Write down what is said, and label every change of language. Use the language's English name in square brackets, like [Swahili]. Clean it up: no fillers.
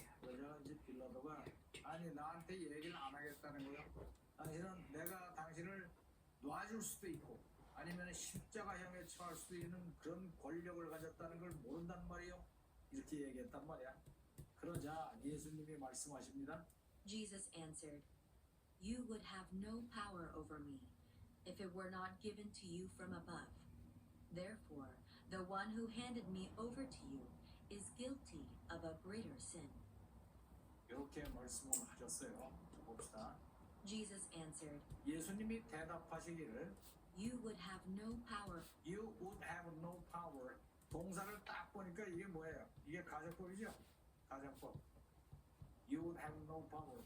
[Korean] 그러자 이제 빌라도가 아니 나한테 얘기를 안 하겠다는 거야. 당신은 내가 당신을 놔줄 수도 있고 아니면 십자가형에 처할 수도 있는 그런 권력을 가졌다는 걸 모른단 말이요. 이렇게 얘기했단 말이야. 그러자 예수님이 말씀하십니다. [English] Jesus answered, You would have no power over me if it were not given to you from above. Therefore, the one who handed me over to you is guilty of a greater sin. [Korean] 이렇게 말씀을 하셨어요. 봅시다. [English] Jesus answered, [Korean] 예수님이 대답하시기를 [English] You would have no power. You would have no power. [Korean] 동사를 딱 보니까 이게 뭐예요? 이게 가정법이죠? 가정법. [English] You would have no power.